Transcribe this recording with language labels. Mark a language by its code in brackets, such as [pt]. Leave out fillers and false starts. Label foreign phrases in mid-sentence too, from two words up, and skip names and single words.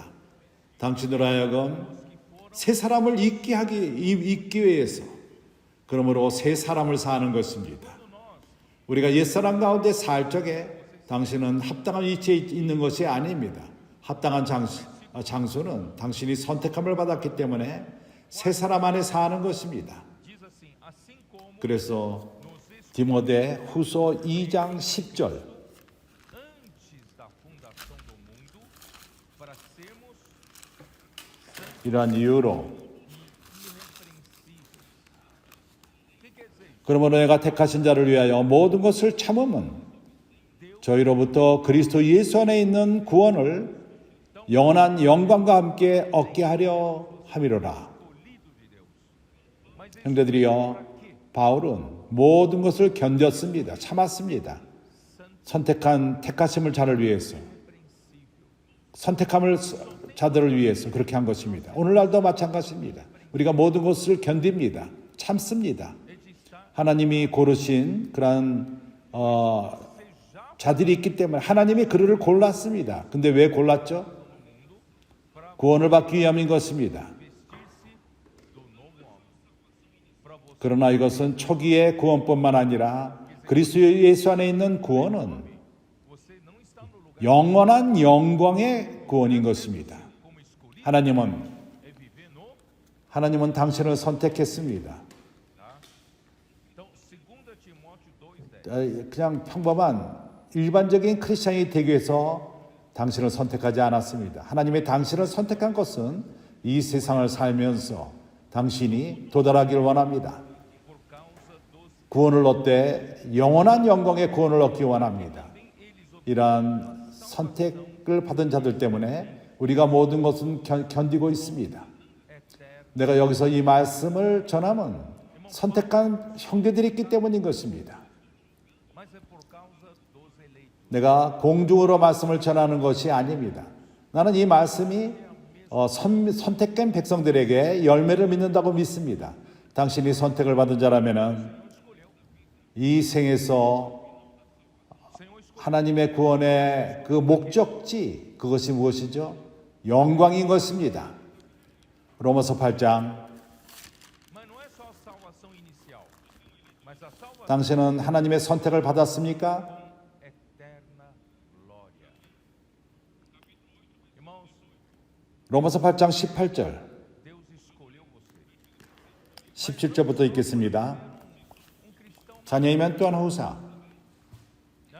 [ko] 당신으로 하여금 새 사람을 잊기 위해서, 그러므로 새 사람을 사는 것입니다. 우리가 옛사람 가운데 살 적에 당신은 합당한 위치에 있는 것이 아닙니다. 합당한 장소는 당신이 선택함을 받았기 때문에 새 사람 안에 사는 것입니다. [pt] Diz assim: assim como [ko] 그래서 [pt] nos escolheu [ko] 디모데 후서 2장 10절 [pt] antes da fundação do mundo para sermos [ko] 이러한 이유로 [pt] irrepreensíveis. O que quer dizer isso? [ko] 그러므로 내가 택하신 자를 위하여 모든 것을 참음은 저희로부터 그리스도 예수 안에 있는 구원을 영원한 영광과 함께 얻게 하려 함이로라. [pt] Escolhido de Deus. Mas esse [ko] 형제들이여, 바울은 모든 것을 견뎠습니다. 참았습니다. 택하심을 자를 위해서, 선택함을 자들을 위해서 그렇게 한 것입니다. 오늘날도 마찬가지입니다. 우리가 모든 것을 견딥니다. 참습니다. 하나님이 고르신 그런 자들이 있기 때문에 하나님이 그를 골랐습니다. 근데 왜 골랐죠? 구원을 받기 위함인 것입니다. [pt] do novo homem. Para você, [ko] 그러나 이것은 초기의 구원뿐만 아니라 그리스도 예수 안에 있는 구원은 [pt] você não está no lugar [ko] 영원한 영광의 구원인 것입니다. [pt] como escolhido, [ko] 하나님은 [pt] é viver no. [ko] 하나님은 당신을 선택했습니다. [pt] Tá? Então, 2 Timóteo 2:10. [ko] 그냥 평범한 일반적인 크리스천이 되기 위해서 당신을 선택하지 않았습니다. 하나님의 당신을 선택한 것은 이 세상을 살면서 당신이 도달하기를 원합니다. [pt] Por causa dos [ko] 구원을 얻되 영원한 영광의 구원을 얻기 원합니다. [pt] também eles [ko] 이러한 선택을 받은 자들 때문에 우리가 모든 것은 견디고 있습니다. [pt] eterno. [ko] 내가 여기서 이 말씀을 전함은 선택한 형제들이 있기 때문인 것입니다. [pt] Mas é por causa dos eleitos. [ko] 내가 공중으로 말씀을 전하는 것이 아닙니다. 나는 이 말씀이 선택된 백성들에게 열매를 맺는다고 믿습니다. 당신이 선택을 받은 자라면은 이 생에서 하나님의 구원의 그 목적지, 그것이 무엇이죠? 영광인 것입니다. 로마서 8장. [pt] Mas não é só a salvação inicial, mas a salvação [ko] 당신은 하나님의 선택을 받았습니까? [pt] eterna glória. Irmãos, [ko] 로마서 8장 18절, [pt] Deus escolheu você. [ko] 17절부터 읽겠습니다. [pt] Cristão, [ko] 자녀이면 또한 후사, [pt] né?